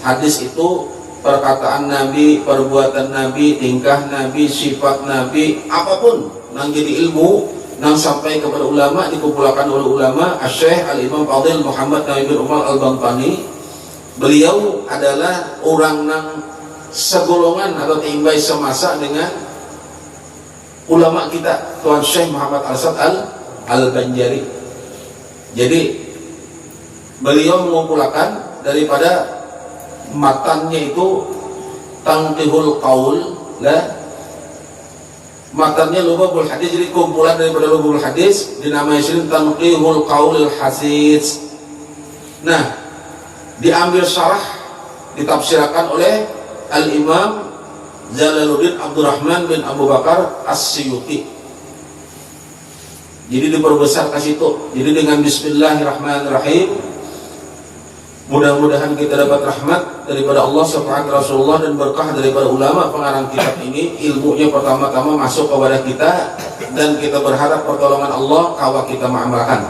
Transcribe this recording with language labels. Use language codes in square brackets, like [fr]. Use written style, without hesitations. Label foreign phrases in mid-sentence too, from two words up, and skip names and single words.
[id] Hadis itu perkataan Nabi, perbuatan Nabi, tingkah Nabi, sifat Nabi, apapun yang jadi ilmu yang sampai kepada ulama, dikumpulkan oleh ulama. Asy-Syaikh Al-Imam Fadil Muhammad Nabi bin Umar Al-Bantani, beliau adalah orang yang segolongan atau timbai semasa dengan ulama kita, Tuan Syekh Muhammad Al-Asad Al-Banjari. Jadi beliau mengumpulkan daripada matannya itu Tanqihul Qaul matannya Lubabul Hadis, jadi kumpulan daripada Lubabul Hadis dinamai sini Tanqihul Qaulil Hasis. Nah, diambil syarah ditafsirkan oleh Al-Imam Jalaluddin Abdurrahman bin Abu Bakar As-Suyuti. Jadi diperbesar ke situ. Jadi dengan Bismillahirrahmanirrahim, mudah-mudahan kita dapat rahmat daripada Allah, syafaat Rasulullah, dan berkah daripada ulama pengarang kitab ini. Ilmunya pertama-tama masuk kepada kita, dan kita berharap pertolongan Allah kalau kita mengamalkan.